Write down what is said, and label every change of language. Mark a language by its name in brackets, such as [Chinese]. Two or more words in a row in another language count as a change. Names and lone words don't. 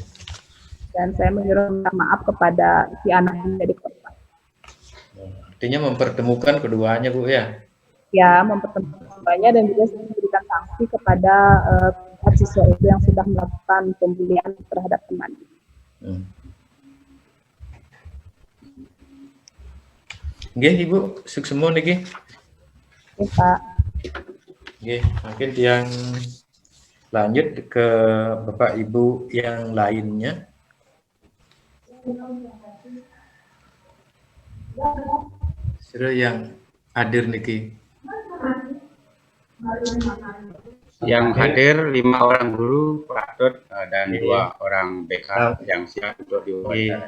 [Indonesian] Dan saya menyuruh minta maaf kepada si anak yang menjadi korban. Artinya mempertemukan keduanya, Bu, ya? Ya, mempertemukan keduanya dan juga memberikan sanksi kepada siswa itu yang sudah melakukan pembulian terhadap teman. [Balinese] Nggih, Ibu, suksemo niki. [Indonesian] Oke, Pak. Nggih, mungkin yang lanjut ke Bapak Ibu yang lainnya. Sudah yang hadir niki. Yang hadir 5 orang guru, Pak Tut, dan 2 orang BK yang siap untuk diwawancara.